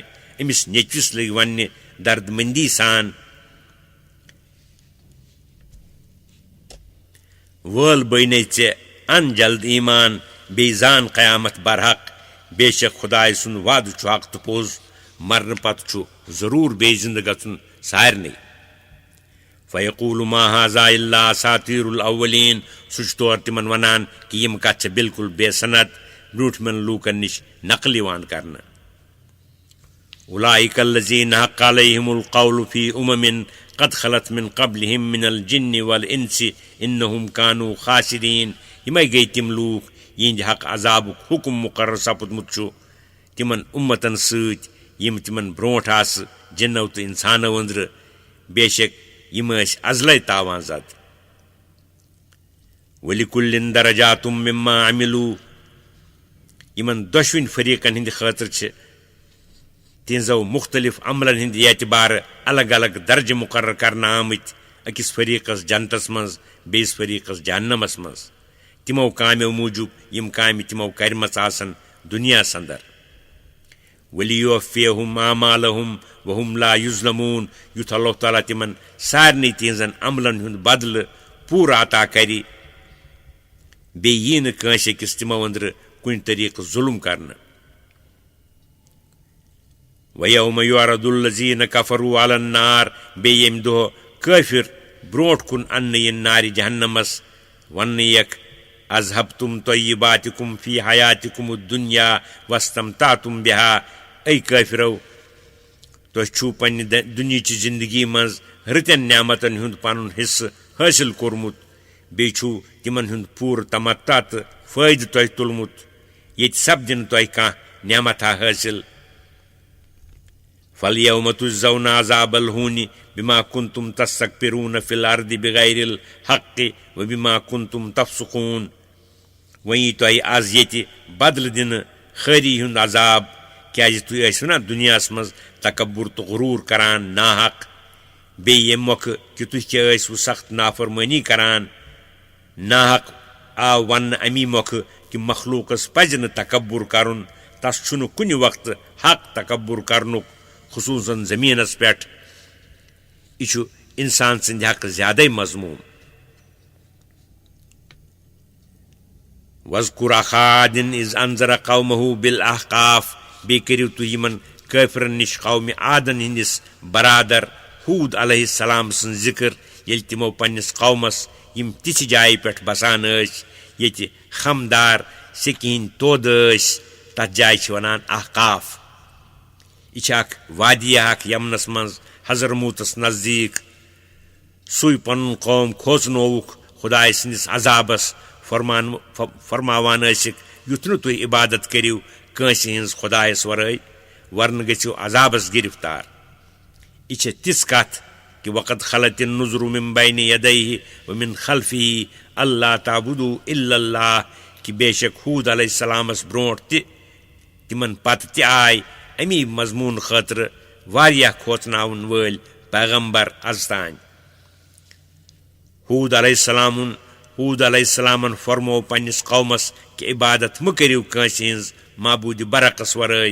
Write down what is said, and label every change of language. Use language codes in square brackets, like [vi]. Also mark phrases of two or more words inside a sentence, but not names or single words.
[ks] أمِس نیٚچوِس لٔگۍ وننہِ درد مندی سان وٲل بٲنے ژےٚ ان جلد ایمان بیٚیہِ زان قیامت برحق. بے شک خداے سُنٛد وعدٕ چھُ حق تہٕ پوٚز. مرنہٕ پتہٕ چھُ ضروٗر بیٚیہِ زندٕ گژھُن سارنٕے. [ar] فیقول ما هذا الا اساطیر الاولین. [ks] سُہ چھُ تورٕ تِمن ونان کہِ یِم کتھ چھےٚ بالکل بے سند برٛوٗنٛٹھمٮ۪ن لوٗکن نِش نقل یِوان کرنہٕ. [ar] اولئک الذین حق علیہم القول فی امم قد خلت من قبلہم من الجن والانس انہم کانوا خاسرین. [ks] یِمے گٔیہِ تِم لوٗکھ یِہنٛدِ حق عذابُک حُکم مقرر سپُدمُت چھُ تِمن اُمتن سۭتۍ یِم تِمن برٛونٛٹھ آسہٕ جِنو تہٕ انسانو أنٛدرٕ. بے شک یِم ٲسۍ ازلے تاوان زد. [ar] وَلِكُلٍّ دَرَجَاتٌ مِّمَّا عَمِلُوا. [ks] یِمن دۄشوٕنی فریٖقن ہٕنٛدِ خٲطرٕ چھِ تِہنٛزو مختلف عملن ہٕنٛدِ اعتبارٕ الگ الگ درجہٕ مقرر کرنہٕ آمٕتۍ. أکِس فریٖقس جنتس منٛز بیٚیِس فریٖقس جہنمس منٛز تِمو کامیو موٗجوٗب یِم کامہِ تِمو کرِمژٕ آسن دُنیاہس انٛدر. [ar] وَلِیُوَفِّیَہُم اعمالَہُم وَہُم لا یُظلموٗن. [ks] یُتھ اللہ تعالیٰ تِمن سارنٕے تِہنٛزن عملن ہُنٛد بدلہٕ پوٗرٕ عطا کرِ. بیٚیہِ یی نہٕ کٲنٛسہِ أکِس تِمو أنٛدرٕ کُنہِ طریٖقہٕ ظُلم کرنہٕ. [ar] وَیَوْمَ یُعرَضُ الَّذِیٖنَ کَفَرُوا عَلَى النَّارِ. [ks] بیٚیہِ ییٚمہِ دۄہ کٲفِر برٛونٛٹھ کُن اننہٕ یِن نارِ جہنمس. وننہٕ یِکھ [ar] اذہبتم طیباتکم فی حیاتکم الدنیا واستمتعتم بہا. [ks] اے کٲفرو، تۄہہِ چھُو پننہِ دُنیہچہِ زندگی منٛز رٕتٮ۪ن نعمتن ہُنٛد پنُن حصہٕ حٲصِل کوٚرمُت. بیٚیہِ چھُو تِمن ہُنٛد پوٗرٕ تمتع تہٕ فٲیدٕ تۄہہِ تُلمُت. ییٚتہِ سپدِ نہٕ تۄہہِ کانٛہہ نعمتھا حٲصِل. [ar] فَالْيَوْمَ تُجْزَوْنَ عَذَابَ الْهُونِ بِمَا كُنتُمْ تَسْتَكْبِرُونَ فِي الْأَرْضِ بِغَيْرِ الْحَقِّ وَبِمَا كُنتُمْ تَفْسُقُونَ. [ks] وۄنۍ تۄہہِ آز ییٚتہِ بدلہٕ دِنہٕ خٲری ہُنٛد عذاب، کیٛازِ تُہۍ ٲسِو نا دُنیاہس منٛز تکبُر تہٕ غروٗر کران ناحق. بیٚیہِ ییٚمہِ مۄکھٕ کہِ تُہۍ کیٛاہ ٲسِوٕ سخت نافرمٲنی کران. ناحق آو وننہٕ امی مۄکھٕ کہِ مخلوٗقس پزِ نہٕ تکبُر کرُن. تس چھُنہٕ کُنہِ وقتہٕ حق تکبُر کرنُک، خصوٗصن زٔمیٖنس پٮ۪ٹھ. یہِ چھُ انسان سٕنٛدِ حقہٕ زیادے مضموٗن. [ar] وَاذْكُرْ أَخَا عَادٍ إِذْ أَنذَرَ قَوْمَهُ بِالْأَحْقَافِ. [ks] بیٚیہِ کٔرِو تُہۍ یِمن کٲفرن نِش قومہِ عادن ہٕنٛدِس برادر ہوٗد علیہ السلام سٕنٛز ذِکر ییٚلہِ تِمو پننِس قومس یِم تِژھِ جایہِ پٮ۪ٹھ بسان ٲسۍ ییٚتہِ خمدار سیٚکہِ ہٕنٛدۍ تودٕ ٲسۍ. تتھ جایہِ چھِ ونان احقاف. یہِ چھِ اکھ وادِیہ اکھ یمنس منٛز حضرموتس نزدیٖک. سُے پنُن قوم کھوژنووُکھ خداے سٕنٛدِس عذابس فرماوان ٲسِکھ یُتھ نہٕ تُہۍ عبادت کٔرِو کٲنٛسہِ ہٕنٛز خۄدایس ورٲے، ورنہٕ گٔژھِو عذابس گِرفتار. یہِ چھےٚ تِژھ کتھ کہِ [ar] وقد خلت النُّذُرُ مِن بین یدیہ ومن خلفہ اللہ تعبدوا الا اللہ. [ks] کہِ بے شک ہوٗد علیہ السلامس برٛونٛٹھ تہِ تِمن پتہٕ تہِ آے امی مضموٗن خٲطرٕ واریاہ کھوژناون وٲلۍ پیغمبر از تانۍ. ہوٗد علیہ السلامن فرموو پننِس قومس کہِ عبادت مہٕ کٔرِو کٲنٛسہِ ہٕنٛز معبوٗدِ برعقس ورٲے.